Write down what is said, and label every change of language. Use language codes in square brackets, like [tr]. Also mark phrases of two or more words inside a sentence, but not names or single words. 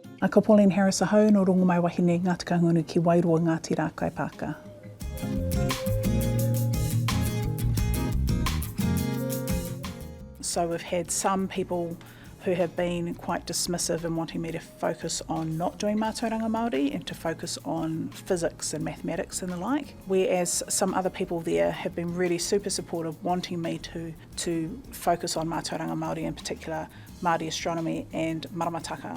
[mi] Ko Pauline Harris ahau no Rongomaiwahine Ngāti Kahungunu ki Wairoa Ngāti Rakaipaaka. [en] So we've had some people who have been quite dismissive in wanting me to focus on not doing [mi] mātauranga Māori [en] and to focus on physics and mathematics and the like, whereas some other people there have been really super supportive, wanting me to focus on [mi] mātauranga Māori, [en] in particular Māori astronomy and maramataka.